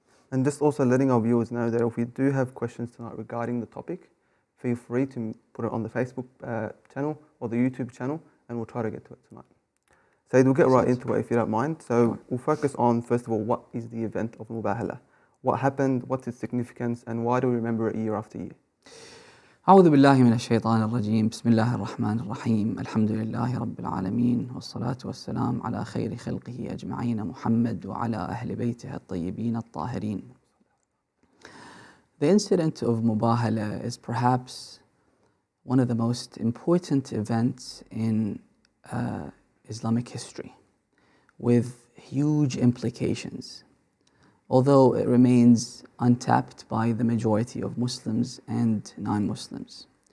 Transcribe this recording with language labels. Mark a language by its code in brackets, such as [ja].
[en] And just also letting our viewers know that if we do have questions tonight regarding the topic, feel free to put it on the Facebook channel or the YouTube channel and we'll try to get to it tonight. So we'll get right into it if you don't mind. So we'll focus on, first of all, what is the event of Mubahala? What happened, what's its significance, and why do we remember it year after year? [ar] أعوذ بالله من الشيطان الرجيم بسم الله الرحمن الرحيم الحمد لله رب العالمين والصلاة والسلام على خير خلقه أجمعين محمد وعلى أهل بيته الطيبين الطاهرين. [en] The incident of Mubahala is perhaps one of the most important events in Islamic history with huge implications, although it remains untapped by the majority of Muslims and non-Muslims.